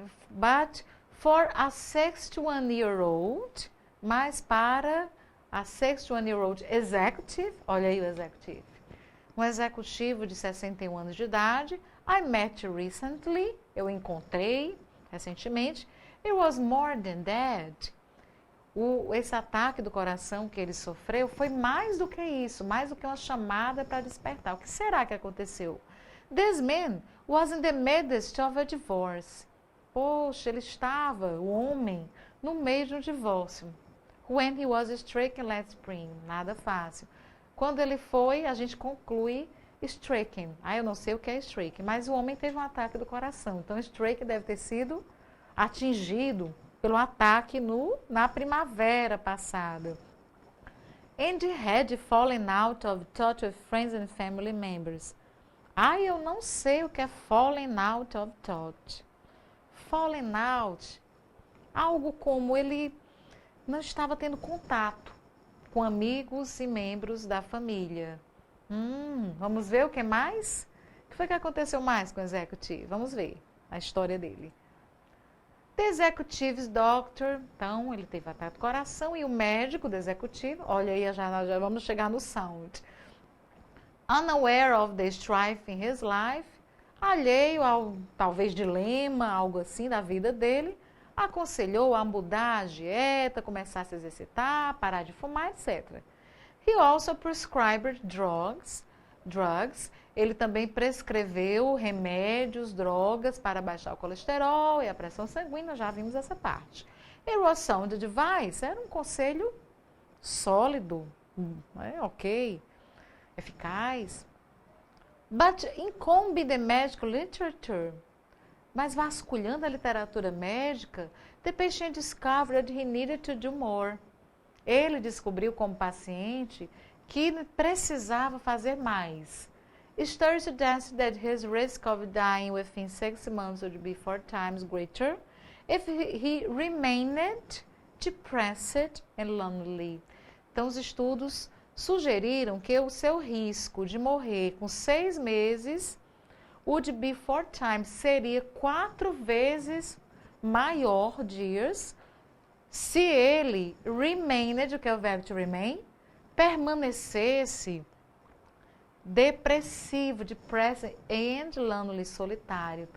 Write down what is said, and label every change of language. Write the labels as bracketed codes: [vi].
[en] But for a 61-year-old, [pt] mas para [en] a 61-year-old executive, [pt] olha aí o executive, um executivo de 61 anos de idade, [en] I met recently, [pt] eu encontrei recentemente, [en] it was more than that. [pt] Esse ataque do coração que ele sofreu foi mais do que isso, mais do que uma chamada para despertar. O que será que aconteceu? [en] This man was in the midst of a divorce. [pt] Poxa, ele estava, o homem, no meio de um divórcio. [en] When he was stricken last spring. [pt] Nada fácil. Quando ele foi, a gente conclui stricken. Eu não sei o que é stricken, mas o homem teve um ataque do coração. Então, stricken deve ter sido atingido pelo ataque na primavera passada. [en] And he had fallen out of touch with friends and family members. [pt] Eu não sei o que é fallen out of touch. Fallen out, algo como ele não estava tendo contato com amigos e membros da família. Vamos ver o que mais? O que foi que aconteceu mais com o executivo? Vamos ver a história dele. [en] The executive's doctor, [pt] então ele teve ataque do coração, e o médico do executivo, olha aí, já vamos chegar no sound. [en] Unaware of the strife in his life, [pt] alheio ao talvez dilema, algo assim da vida dele, aconselhou a mudar a dieta, começar a se exercitar, parar de fumar, etc. [en] He also prescribed drugs. [pt] Ele também prescreveu remédios, drogas para baixar o colesterol e a pressão sanguínea, já vimos essa parte. [en] It was sound advice, [pt] era um conselho sólido, ok, eficaz. [en] But in combing the medical literature, [pt] mas vasculhando a literatura médica, [en] the patient discovered he needed to do more. [pt] Ele descobriu como paciente que precisava fazer mais. [en] Studies suggest that his risk of dying within 6 months would be 4 times greater if he remained depressed and lonely. [pt] Então, os estudos sugeriram que o seu risco de morrer com 6 meses [en] would be 4 times, [pt] seria 4 vezes maior, years, se ele remained, o que é o verbo to remain, permanecesse depressivo, [en] depressed and lonely, [pt] solitário.